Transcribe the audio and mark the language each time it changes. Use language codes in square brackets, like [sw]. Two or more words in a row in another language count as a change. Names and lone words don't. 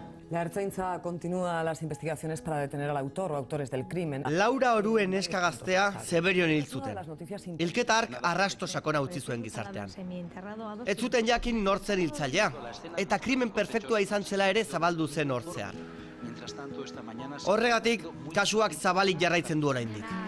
[es] La Ertzaintza continúa las investigaciones para detener al autor o autores del crimen. [eu] Laura Oruen neska gaztea Zeberion hil zuten. Hilketa hark arrasto sakona utzi zuen gizartean. Ez zuten jakin nortzen hiltzailea, eta krimen perfektua izan zela ere zabaldu zen hortzear. Horregatik, kasuak zabalik jarraitzen du oraindik.